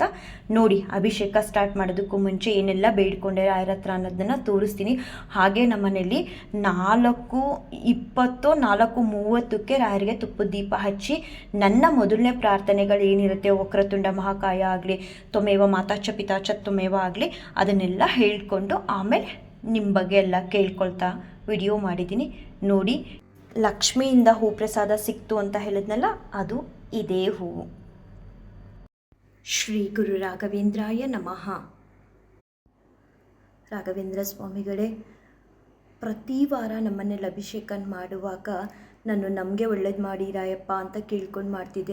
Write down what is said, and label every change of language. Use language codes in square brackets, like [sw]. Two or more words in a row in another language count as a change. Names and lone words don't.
[kn] ನೋಡಿ, ಅಭಿಷೇಕ ಸ್ಟಾರ್ಟ್ ಮಾಡೋದಕ್ಕೂ ಮುಂಚೆ ಏನೆಲ್ಲ ಬೇಡ್ಕೊಂಡೆ ರಾಯರ ಹತ್ರ ಅನ್ನೋದನ್ನು ತೋರಿಸ್ತೀನಿ. ಹಾಗೆ ನಮ್ಮ ಮನೇಲಿ 4:20 4:30ಕ್ಕೆ ರಾಯರಿಗೆ ತುಪ್ಪದ ದೀಪ ಹಚ್ಚಿ ನನ್ನ ಮೊದಲನೇ ಪ್ರಾರ್ಥನೆಗಳು ಏನಿರುತ್ತೆ, [sa] ವಕ್ರತುಂಡ ಮಹಾಕಾಯ [kn] ಆಗಲಿ, [sa] ತ್ವಮೇವ ಮಾತಾ ಚ ಪಿತಾ ಚ ತ್ವಮೇವ [kn] ಆಗಲಿ, ಅದನ್ನೆಲ್ಲ ಹೇಳ್ಕೊಂಡು ಆಮೇಲೆ ನಿಮ್ಮ ಬಗ್ಗೆ ಎಲ್ಲ ಕೇಳ್ಕೊಳ್ತಾ ವಿಡಿಯೋ ಮಾಡಿದ್ದೀನಿ. ನೋಡಿ, ಲಕ್ಷ್ಮಿಯಿಂದ ಹೂ ಪ್ರಸಾದ ಸಿಕ್ತು ಅಂತ ಹೇಳಿದ್ನಲ್ಲ, ಅದು ಇದೇ ಹೂವು. [sa] ಶ್ರೀ ಗುರು ರಾಘವೇಂದ್ರಾಯ ನಮಃ. [kn] ರಾಘವೇಂದ್ರ ಸ್ವಾಮಿಗಳೇ, ಪ್ರತಿ ವಾರ ನಮ್ಮನೇಲಿ ಅಭಿಷೇಕ ಮಾಡುವಾಗ ನಾನು ನಮಗೆ ಒಳ್ಳೇದು ಮಾಡಿ ರಾಯಪ್ಪ ಅಂತ ಕೇಳ್ಕೊಂಡು ಮಾಡ್ತಿದ್ದೆ.